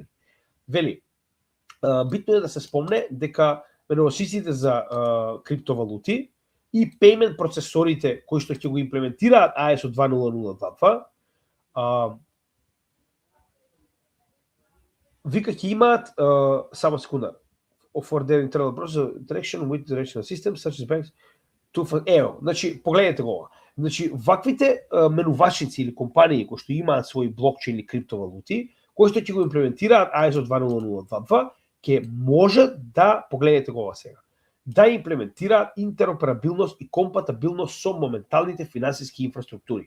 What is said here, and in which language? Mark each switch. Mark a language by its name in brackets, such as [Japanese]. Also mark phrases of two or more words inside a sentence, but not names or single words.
[Macedonian] Вели, битно е да се спомне дека преносиците за криптовалути и payment процесорите кои што ќе го имплементираат ISO 20022 вика ќе имаат само секунда [English] for their internal process interaction with directional systems such as banks to [Macedonian] значи погледнете го ова. Значи ваквите менувачници или компании кои што имаат своји блокчейн или криптовалути кои што ќе го имплементираат ISO 20022 ќе можат да погледнете го ова сега. Да имплементираат интероперабилност и компатабилност со моменталните финансиски инфраструктури.